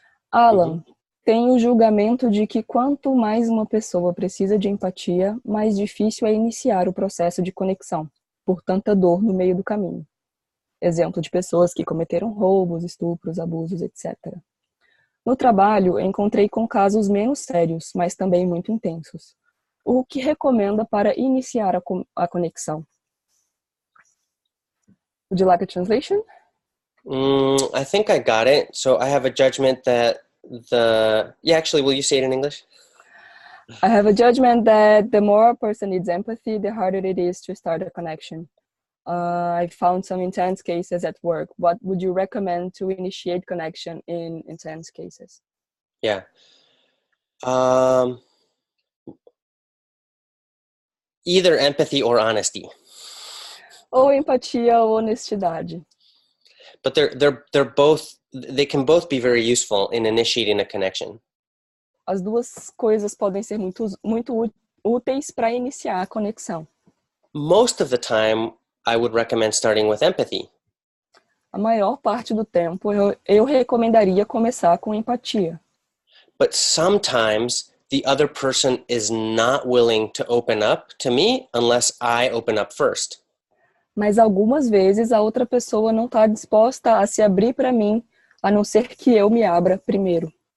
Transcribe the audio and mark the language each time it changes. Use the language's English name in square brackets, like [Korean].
[Portuguese] Alan, tem o julgamento de que quanto mais uma pessoa precisa de empatia, mais difícil é iniciar o processo de conexão, por tanta dor no meio do caminho. Exemplo de pessoas que cometeram roubos, estupros, abusos, etc. No trabalho, encontrei com casos menos sérios, mas também muito intensos. O que recomenda para iniciar a conexão? [English] Would you like a translation? I think I got it. So I have a judgment that actually, will you say it in English? I have a judgment that the more a person needs empathy, the harder it is to start a connection. I found some intense cases at work. What would you recommend to initiate connection in intense cases? Yeah. Either empathy or honesty. [Portuguese] Ou empatia ou honestidade. [English] But they can both be very useful in initiating a connection. [Portuguese] As duas coisas podem ser muito úteis para iniciar a conexão. [English] Most of the time, I would recommend starting with empathy. [Portuguese] A maior parte do tempo, eu recomendaria começar com empatia. [English] But sometimes the other person is not willing to open up to me unless I open up first. [Portuguese] Mas algumas vezes a outra pessoa não está disposta a se abrir para mim, a não ser que eu me abra primeiro.